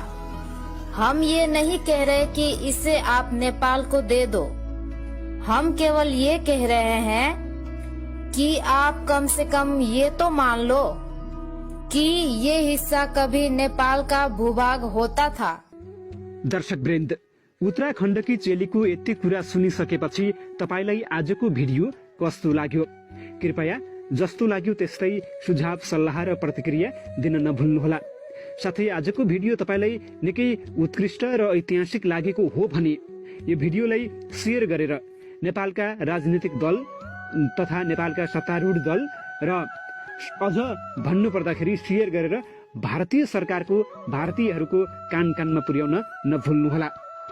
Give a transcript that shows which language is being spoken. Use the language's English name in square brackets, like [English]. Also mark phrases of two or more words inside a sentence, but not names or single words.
[Hindi] हम ये नहीं कह रहे कि इसे आप नेपाल को दे दो। हम केवल ये कह रहे हैं कि आप कम से कम ये तो मान लो कि ये हिस्सा कभी नेपाल का भूभाग होता था। [Nepali] दर्शक वृन्द, उत्तराखण्डकी चेलीको यति कुरा सुनिसकेपछि तपाईलाई आजको भिडियो कस्तो लाग्यो? कृपया जस्तो लाग्यो त्यस्तै सुझाव, सल्लाह र प्रतिक्रिया दिन नभुल्नुहोला। साथै आजको भिडियो तपाईलाई निकै उत्कृष्ट र ऐतिहासिक लागेको हो भने यो भिडियोलाई शेयर गरेर नेपालका राजनीतिक दल तथा नेपालका सत्तारूढ दल र अझ भन्नु पर्दाखेरि शेयर गरेर भारतीय सरकारको, भारतीयहरूको कान कानमा पुर्याउन नभुल्नुहोला।